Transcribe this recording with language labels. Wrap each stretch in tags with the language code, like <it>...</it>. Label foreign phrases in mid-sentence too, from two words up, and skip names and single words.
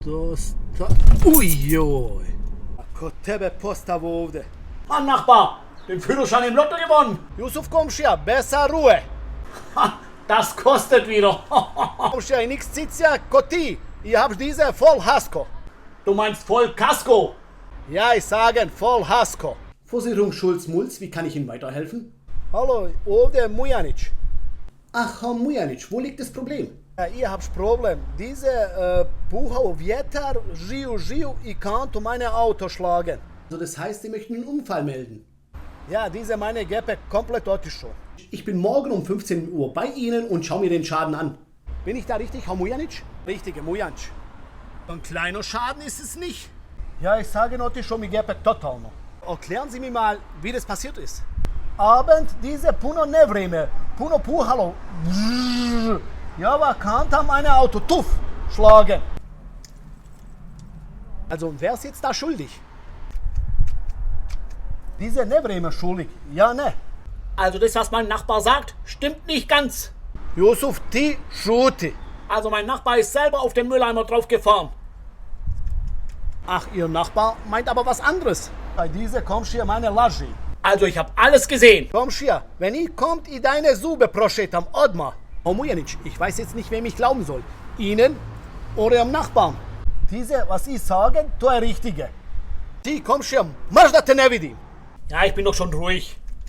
<bs>Dosta... Ujoj! Kod tebe postavo ovdje.</bs> <de>Mann, Nachbar, den Führerschein im Lotto gewonnen. Yusuf komšija, besa Ruhe. Ha, das kostet wieder.</de> <bs>Komšija i nix cicija ko ti.</bs> <de>I habš diese voll Hasko. Du meinst voll Kasko. Ja, ich sagen voll Hasko. Versicherung Schulz-Mulz, wie kann ich Ihnen weiterhelfen? Hallo,</de> <bs>ovdje je Mujanić.</bs> <de>Ach, Herr Mujanić, wo liegt das Problem? Ja, ich hab's Problem. Diese</de> <bs>puhao vjetar, žiju i kantu</bs> <de>meine Auto schlagen. Also das heißt, Sie möchten einen Unfall melden. Ja, diese meine Gepäck komplett otišao. Ich bin morgen um 15 Uhr bei Ihnen und schaue mir den Schaden an. Bin ich da richtig, Herr Mujanić? Richtige Mujanić. Ein kleiner Schaden ist es nicht. Ja, ich sage</de> <bs>otišao mi</bs> <de>Gepäck totalno. Erklären Sie mir mal, wie das passiert ist. Abend diese</de> <bs>puno nevreme, puno puhalo.</bs> <de>Ja, aber kanta meine Auto tuff schlagen. Also, wer ist jetzt da schuldig? Diese nevreme schuldig, ja ne. Also das, was mein Nachbar sagt, stimmt nicht ganz.</de> <bs>Yusuf, ti šuti.</bs> <de>Also mein Nachbar ist selber auf den Mülleimer drauf gefahren. Ach, Ihr Nachbar meint aber was anderes. Bei diese komšija meine laži. Also ich habe alles gesehen. Komšija, wenn ich kommt i deine Zube</de> <bs>prošetam odmah.</bs> <de>Herr Mujanić, ich weiß jetzt nicht, wem ich glauben soll. Ihnen oder Ihrem Nachbarn. Diese, was ich sage,</de> <bs>to je richtige. Ti komšija, mrš da te ne vidim.</bs> <de>Ja, ich bin doch schon ruhig.</de>